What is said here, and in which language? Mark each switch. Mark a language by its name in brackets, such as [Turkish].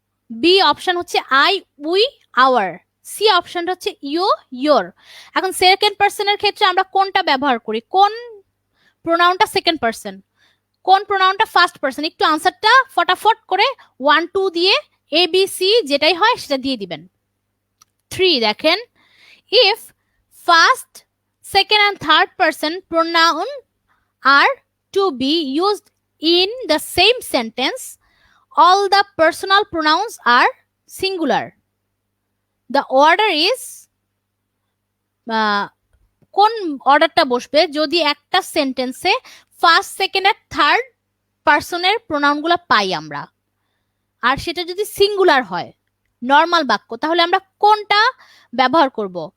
[Bangla] B option হচ্ছে I, we, hour. C অপশনটা হচ্ছে ইউ, ইয়োর। এখন সেকেন্ড পার্সনের ক্ষেত্রে আমরা কোনটা ব্যবহার করি? কোন প্রোনাউনটা সেকেন্ড পার্সন, কোন প্রোনাউনটা ফার্স্ট পার্সন? একটু আনসারটা ফটাফট করে 1 2 দিয়ে এ বি সি যেটাই হয় সেটা দিয়ে দিবেন। [English] 3 [Bangla] দেখেন, [English] if first, second and third person pronoun are to be used in the same sentence, all the personal pronouns are singular. The order is [Bangla] কোন অর্ডারটা বসবে যদি একটা সেন্টেন্সে ফার্স্ট, সেকেন্ড আর থার্ড পার্সনের প্রোনাউনগুলো পাই আমরা, আর সেটা যদি সিঙ্গুলার হয়, নর্মাল বাক্য, তাহলে আমরা কোনটা ব্যবহার করব?